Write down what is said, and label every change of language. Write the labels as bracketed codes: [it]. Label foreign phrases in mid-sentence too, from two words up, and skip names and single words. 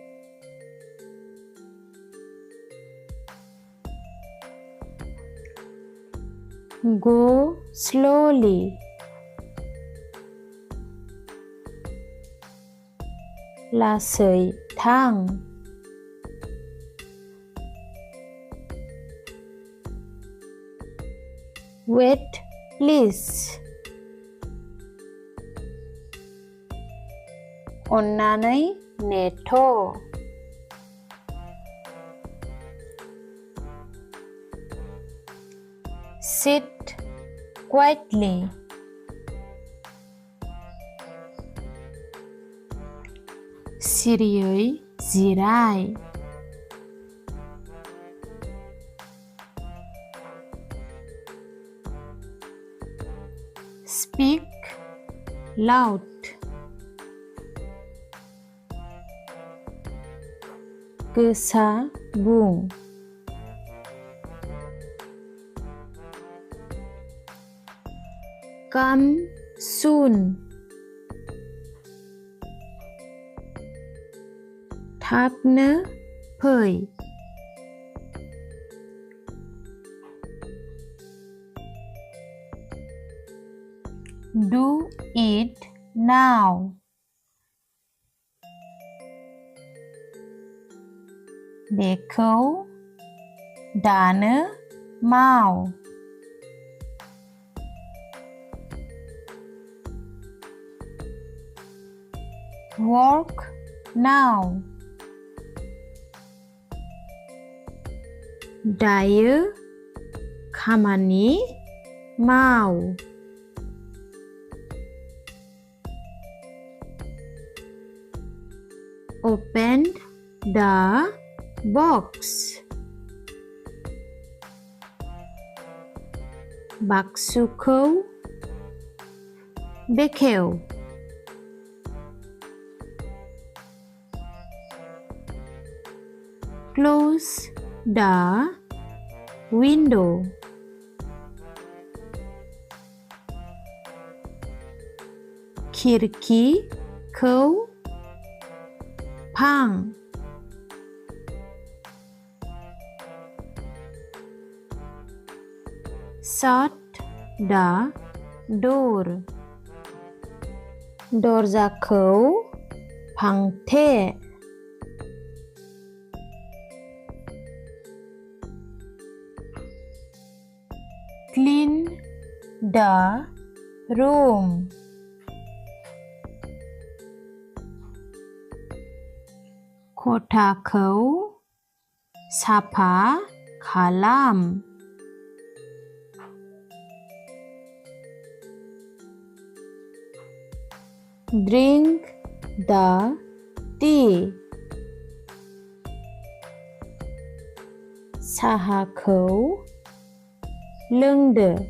[en] Go slowly [brx] लासै थां [en] Wait please [brx] अन्नानै नेथ' [en] Sit quietly [brx] सिरियै जिराय [en] Speak loud [brx] गोसा बुं [en] Come soon [brx] थाबनो फै [en] Do it now [brx] बेखौ दानो माव [en] Work now [brx] दायो खामानि माव [en] Open the box [brx] बाक्सुखौ बेखेव [en] Close the window [brx] खिरखिखौ फां [en] Shut the door [brx] दरजाखौ फांथे [en] Clean the room [brx] खथाखौ साफा खालाम [en] Drink the tea [brx] साहाखौ लोंदो